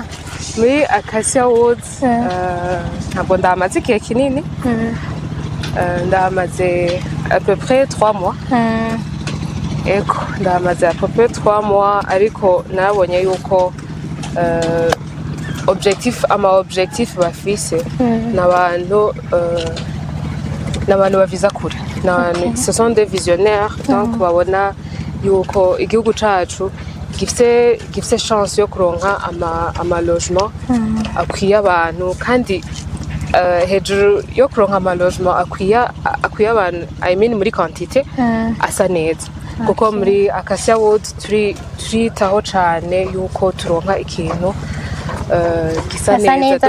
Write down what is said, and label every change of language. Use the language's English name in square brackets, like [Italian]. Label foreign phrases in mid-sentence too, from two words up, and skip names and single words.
[Rundi] muri Acacia Woods? Ntabwo ndahamaze igihe kinini, ndahamaze [French] à peu près [Rundi] 3 mois. Eko ndahamaze [French] à peu près [Rundi] 3 mois, ariko nabonye yuko ama objectif bafise n'abantu baviza kure, [French] ce sont des visionnaires, [Rundi] donc babona yuko igihugu cacu gifise chance yo kuronka ama logement akwiye abantu, kandi hejuru yo kuronka ama logement akwiye abantu, [English] I mean [Rundi] muri quantité asa neza, kuko muri Acacia Woods turitaho cane yuko turonka ikintu gisa neza